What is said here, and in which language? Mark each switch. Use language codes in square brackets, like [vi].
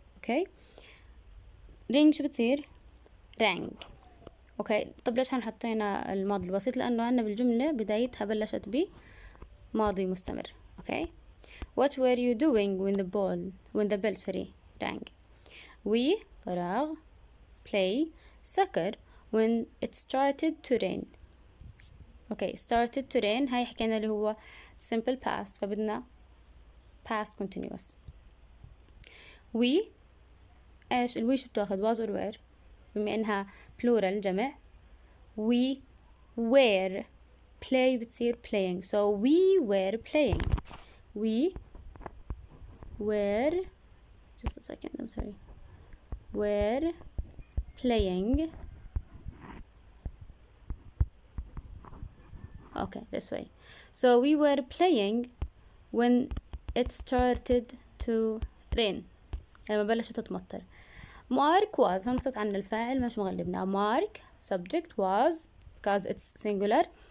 [en] okay ring [ar] شو بتصير؟ [en] rang. [ar] اوكي طب ليش حطينا الماضي البسيط؟ لأنه عندنا بالجملة بدايتها بلشت بماضي مستمر. [en] Okay what were you doing when the bell rang؟ we فراغ play soccer when it started to rain. Okay started to rain [ar] هاي حكينا اللي هو [en] simple past، [ar] فبدنا [en] past continuous. [ar] we ايش الوي شو بتاخد؟ [en] was or were؟ [ar] بما انها plural جمع [en] we were. play بتصير playing so we were playing. we were just a second I'm sorry were playing. okay this way so we were playing when it started to rain [ar] لما بلشت تمطر. Mark was هون مكتوب عن الفاعل مش مغلبنا. [en] Mark subject was because it's singular.